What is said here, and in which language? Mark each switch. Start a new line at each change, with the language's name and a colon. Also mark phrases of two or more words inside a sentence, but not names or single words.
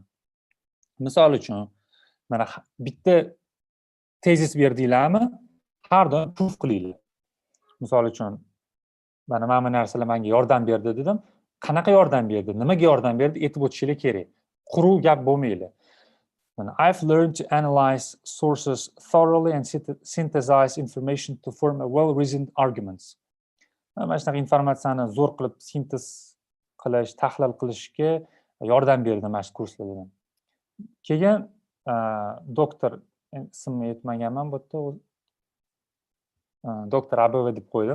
Uzbek: Misol uchun, mana bitta tezis berdinglarmi, har doim proof qilinglar. Misol uchun, mana bu narsalar menga yordam berdi dedim. Qanaqa yordam berdi, nimaga yordam berdi aytib o'tishinglar kerak. Quruq gap bo'lmaydi.
English: I've learned to analyze sources thoroughly and synthesize information to form a well-reasoned arguments.
Uzbek: Mana shunaqa informatsiyani zo'r qilib sintez qilish, tahlil qilishga yordam berdi mana shu kurslarda. Keyin doktor ismini aytmaganman bu yerda, doktor Abova deb qo'ydim.